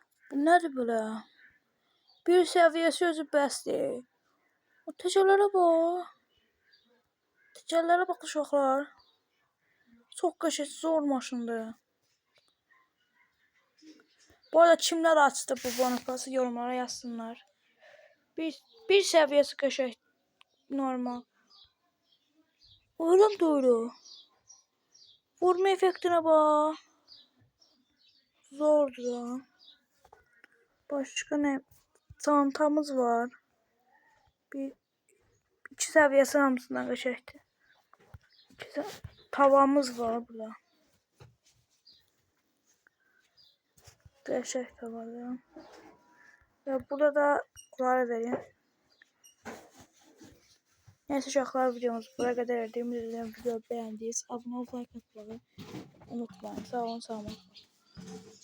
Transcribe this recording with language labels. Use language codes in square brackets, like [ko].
[az] Bu nədir belə? Bir səviyyəsi özü bəsdir. O təcəllərə bax. Təcəllərə bax uşaqlar. Çox qəşəng, zor maşındır. Bu arada kimlər açdı bu bonus pası yorumlara yazsınlar. Bir səviyyəsi qəşəng. Normal. Oğlum doğru. [tr] Vurma efektine bax. Zordur. Başka ne? [az] Çantamız var. İki səviyyəsi hamısından qəşəngdir. Tavamız var burada. Qəşəng tavadır. [tr] Ve burada da bunları verin. [az] Neyse uşaqlar, videomuz buraya qədər erdi. [tr] Videoyu beğendiniz. Abone olmayı, like atmayı unutmayın. Sağ olun, sağ olun.